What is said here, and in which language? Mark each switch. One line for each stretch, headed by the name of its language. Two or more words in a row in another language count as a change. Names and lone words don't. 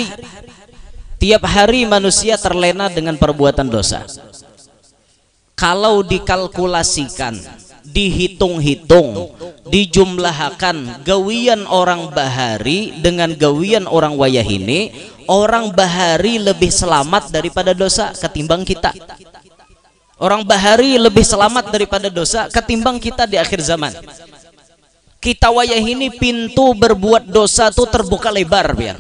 Banjar: hari manusia terlena dengan perbuatan dosa kalau dikalkulasikan dihitung-hitung dijumlahkan gawian orang bahari dengan gawian orang wayahini orang bahari lebih selamat daripada dosa ketimbang kita orang bahari lebih selamat daripada dosa ketimbang kita di akhir zaman. Kita wayah ini pintu berbuat dosa tuh terbuka lebar biar.